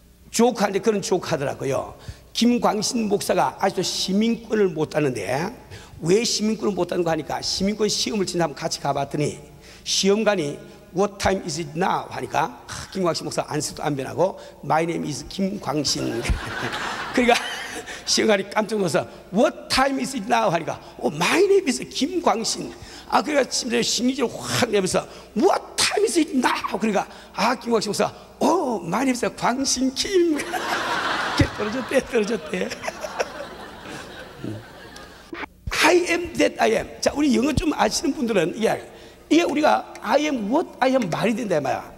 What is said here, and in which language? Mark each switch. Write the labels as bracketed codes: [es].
[ko] 조크하는데 그런 조크 하더라고요. 김광신 목사가 아직도 시민권을 못 따는데, 왜 시민권을 못 따는 거 하니까 시민권 시험을 진짜 한번 같이 가봤더니 시험관이 [en] What time is it now? [ko] 하니까 김광신 목사 안쓰도 안 변하고 [en] My name is 김광신. [ko] 그러니까 시험관이 깜짝 놀라서 [en] What time is it now? [ko] 하니까 [en] My name is 김광신. [ko] 그러니까 심리적으로 확 내면서 [en] What time is it now? [ko] 그러니까 김광신 목사 [en] My name is 광신 김. [ko] 떨어졌대. [en] I am that I am. [ko] 자, 우리 영어 좀 아시는 분들은 이게 우리가 [en] I am what I am [ko] 말이 된다 말이야.